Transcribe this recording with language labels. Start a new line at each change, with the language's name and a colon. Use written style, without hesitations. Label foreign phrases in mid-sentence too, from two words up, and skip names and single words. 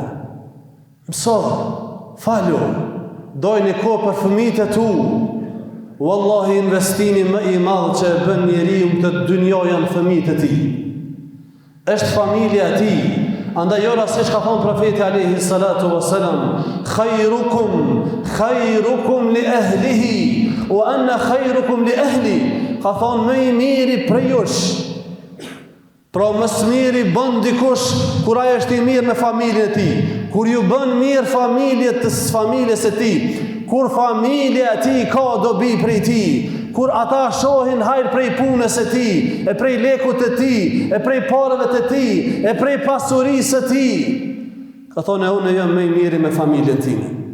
Albanian: Mëso, falu, dojë një kohë për fëmijët e tu. Wallahi investimi më i madhë që e bën njeriu të dynjë janë fëmijët e tij. Është familja e tij. Andaj ora siç ka thënë profeti
Arabic: عليه الصلاة والسلام, خيركم لأهله وأنا خيركم لأهلي.
Albanian: Ka thënë më i miri prej jush. Pra më së miri bën dikush kur ai është i mirë me familjen e tij. Kur ju bën mirë familjes së tij, kur familja e tij ka dobi prej tij, kur ata shohin hajër prej punës së tij, e prej lekut të tij, e prej parave të tij, e prej pasurisë së tij, ka thonë unë jam më i miri me familjen time.